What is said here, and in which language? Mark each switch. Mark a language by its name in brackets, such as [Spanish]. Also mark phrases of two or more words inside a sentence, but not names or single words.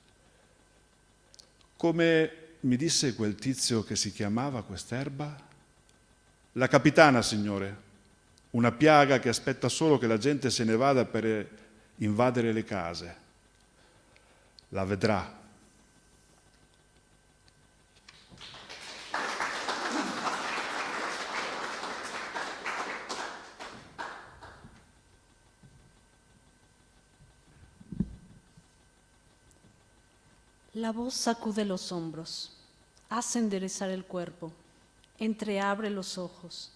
[Italian] Come mi disse quel tizio che si chiamava quest'erba? La capitana, signore, una piaga che aspetta solo che la gente se ne vada per invadere le case. La vedrà. [Spanish] La voz sacude los hombros, hace enderezar el cuerpo, entreabre los ojos.